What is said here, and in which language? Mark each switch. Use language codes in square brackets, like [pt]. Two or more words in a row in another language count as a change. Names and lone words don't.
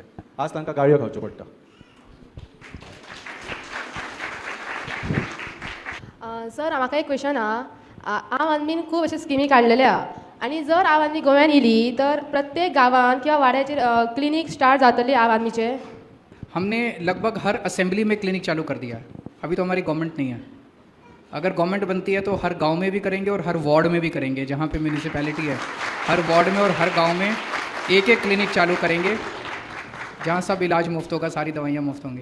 [kok] आज तांकां गाळयो खावच्यो पडटा. सर, म्हाका एक क्वेश्चन आहा. आम आदमीन खूब अशे स्किमी काडलेले आहा. आनी जर आम आदमी गोंयान येयली तर प्रत्येक गांवांत किंवा वाड्याचेर [en] clinic start [kok] जातले आम आदमीचे. [hi] हमने लगभग हर असेंबली में क्लिनिक चालू कर दिया है. अभी तो हमारी गवर्नमेंट नहीं है. अगर गवर्नमेंट बनती है तो हर गांव में भी करेंगे और हर वार्ड में भी करेंगे. जहाँ पे म्यूनिसिपैलिटी है, हर वार्ड में और हर गांव में एक एक क्लिनिक चालू करेंगे, जहाँ सब इलाज मुफ्त होगा, सारी दवाइयाँ मुफ्त होंगी.